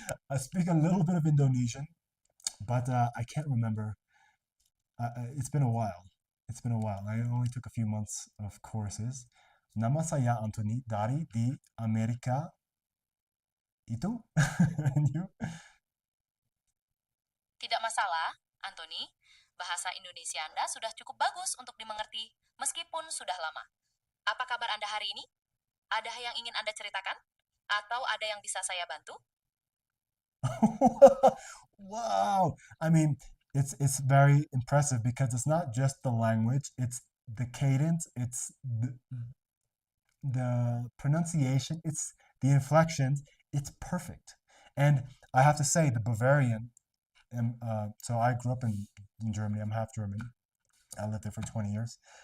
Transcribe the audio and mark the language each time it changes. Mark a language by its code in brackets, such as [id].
[en] I speak a little bit of Indonesian, but I can't remember. It's been a while. It's been a while. I only took a few months of courses. [id] Nama saya Anthony dari di Amerika itu. [en] And you? [id] Tidak masalah, Anthony. Bahasa Indonesia Anda sudah cukup bagus untuk dimengerti, meskipun sudah lama. Apa kabar Anda hari ini? Ada yang ingin Anda ceritakan? Atau ada yang bisa saya bantu? Wow. [en] I mean, it's very impressive because it's not just the language, it's the cadence, it's the pronunciation, it's the inflections, it's perfect. And I have to say, the Bavarian, so I grew up in Germany, I'm half German. I lived there for 20 years.